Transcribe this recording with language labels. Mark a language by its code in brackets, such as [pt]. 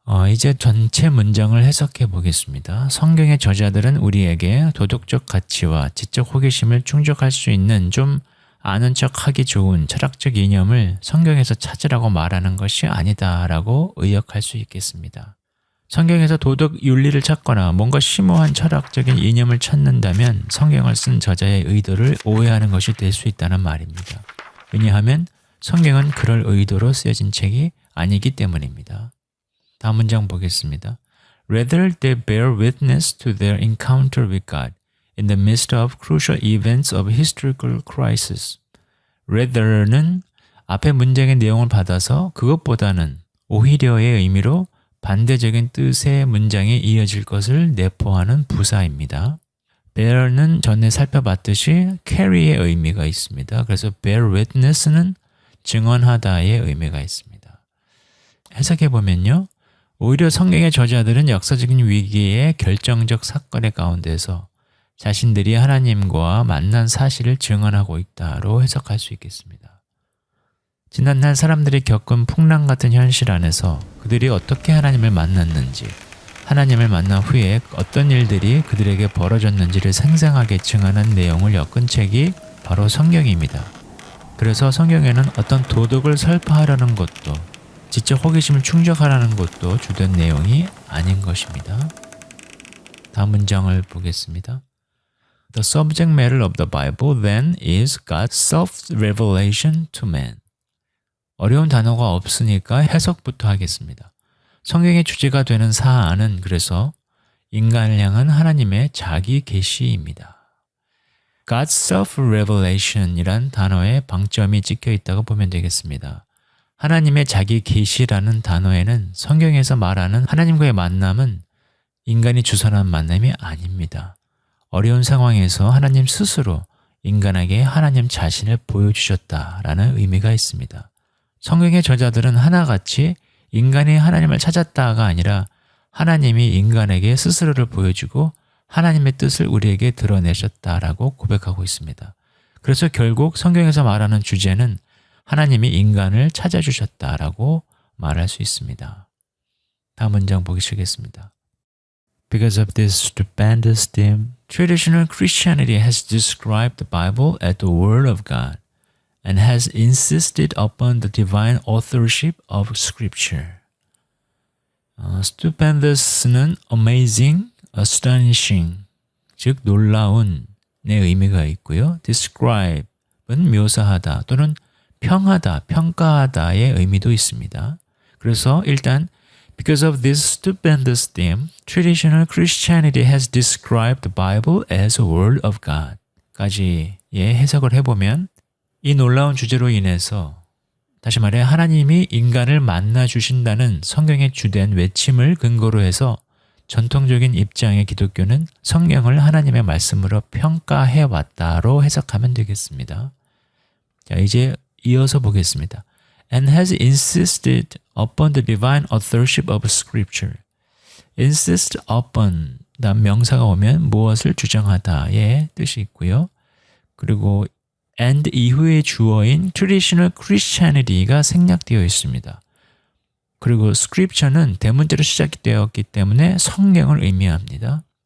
[ko] 이제 전체 문장을 해석해 보겠습니다. 성경의 저자들은 우리에게 도덕적 가치와 지적 호기심을 충족할 수 있는 좀 아는 척하기 좋은 철학적 이념을 성경에서 찾으라고 말하는 것이 아니다라고 의역할 수 있겠습니다. 성경에서 도덕 윤리를 찾거나 뭔가 심오한 철학적인 이념을 찾는다면 성경을 쓴 저자의 의도를 오해하는 것이 될 수 있다는 말입니다. 왜냐하면 성경은 그럴 의도로 쓰여진 책이 아니기 때문입니다. 다음 문장 보겠습니다. [en] Rather they bear witness to their encounter with God in the midst of crucial events of historical crisis. [ko] Rather는 앞의 문장의 내용을 받아서 그것보다는 오히려의 의미로 반대적인 뜻의 문장이 이어질 것을 내포하는 부사입니다. bear는 전에 살펴봤듯이 carry의 의미가 있습니다. 그래서 bear witness는 증언하다의 의미가 있습니다. 해석해보면요. 오히려 성경의 저자들은 역사적인 위기의 결정적 사건의 가운데서 자신들이 하나님과 만난 사실을 증언하고 있다로 해석할 수 있겠습니다. 지난날 사람들이 겪은 풍랑 같은 현실 안에서 그들이 어떻게 하나님을 만났는지, 하나님을 만난 후에 어떤 일들이 그들에게 벌어졌는지를 생생하게 증언한 내용을 엮은 책이 바로 성경입니다. 그래서 성경에는 어떤 도덕을 설파하려는 것도 지적 호기심을 충족하라는 것도 주된 내용이 아닌 것입니다. 다음 문장을 보겠습니다. [en] The subject matter of the Bible then is God's self-revelation to man. [ko] 어려운 단어가 없으니까 해석부터 하겠습니다. 성경의 주제가 되는 사안은 그래서 인간을 향한 하나님의 자기 계시입니다. [en] God's self-revelation [ko] 이란 단어에 방점이 찍혀 있다고 보면 되겠습니다. 하나님의 자기 계시라는 단어에는 성경에서 말하는 하나님과의 만남은 인간이 주선한 만남이 아닙니다. 어려운 상황에서 하나님 스스로 인간에게 하나님 자신을 보여주셨다라는 의미가 있습니다. 성경의 저자들은 하나같이 인간이 하나님을 찾았다가 아니라 하나님이 인간에게 스스로를 보여주고 하나님의 뜻을 우리에게 드러내셨다라고 고백하고 있습니다. 그래서 결국 성경에서 말하는 주제는 하나님이 인간을 찾아주셨다라고 말할 수 있습니다. 다음 문장 보시겠습니다. [en] Because of this stupendous theme, traditional Christianity has described the Bible as the Word of God and has insisted upon the divine authorship of Scripture. [ko] Stupendous는 amazing, astonishing, 즉 놀라운의 의미가 있고요. Describe은 묘사하다 또는 평하다, 평가하다의 의미도 있습니다. 그래서 일단 [en] Because of this stupendous theme, traditional Christianity has described the Bible as a word of God. [ko] 까지의 해석을 해보면 이 놀라운 주제로 인해서 다시 말해 하나님이 인간을 만나 주신다는 성경의 주된 외침을 근거로 해서 전통적인 입장의 기독교는 성경을 하나님의 말씀으로 평가해 왔다로 해석하면 되겠습니다. 자, 이제 이어서 보겠습니다. [en] And has insisted upon the divine authorship of Scripture. [ko] insist upon 다음 명사가 오면 무엇을 주장하다의 뜻이 있고요. 그리고 and 이후의 주어인 traditional Christianity가 생략되어 있습니다. 그리고 Scripture는 대문자로 시작되었기 때문에 성경을 의미합니다.